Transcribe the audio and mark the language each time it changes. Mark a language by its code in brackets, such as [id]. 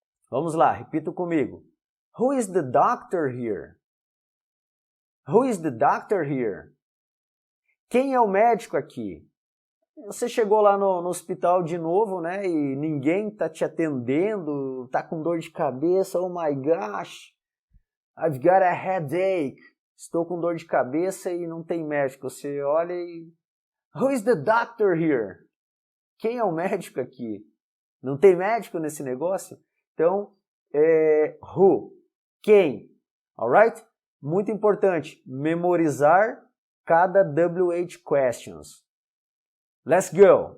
[pt] Vamos lá, repita comigo. [en] Who is the doctor here? Who is the doctor here? [pt] Quem é o médico aqui? Você chegou lá no hospital de novo, né? E ninguém tá te atendendo, tá com dor de cabeça. [en] Oh my gosh, I've got a headache. [pt] Estou com dor de cabeça e não tem médico. Você olha e... [en] Who is the doctor here? [pt] Quem é o médico aqui? Não tem médico nesse negócio? Então, who? Quem? Alright? Muito importante, memorizar cada WH questions. [en] Let's go!